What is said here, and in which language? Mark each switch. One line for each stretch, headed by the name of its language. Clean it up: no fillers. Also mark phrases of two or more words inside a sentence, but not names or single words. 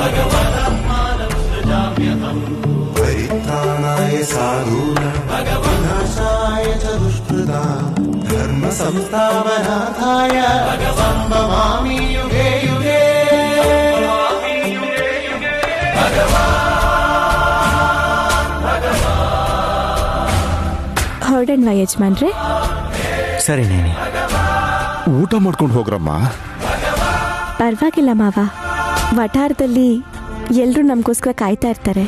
Sanskrit: ಪರಿತ್ರಾಣಾಯ ಸಾಧೂನಾಂ ವಿನಾಶಾಯ ಚ ದುಷ್ಕೃತಾಂ ಧರ್ಮ ಸಂಸ್ಥಾಪನಾರ್ಥಾಯ ಸಂಭವಾಮಿ ಯುಗೇ ಯುಗೇ.
Kannada: ಹೊರಡಣ್ವಾ ಯಜಮಾನ್ರೆ? ಸರಿ ನೇನಿ. ಊಟ ಮಾಡ್ಕೊಂಡು ಹೋಗ್ರಮ್ಮ. ಪರವಾಗಿಲ್ಲ ಮಾವ, ವಠಾರದಲ್ಲಿ ಎಲ್ರೂ ನಮಗೋಸ್ಕರ ಕಾಯ್ತಾ ಇರ್ತಾರೆ.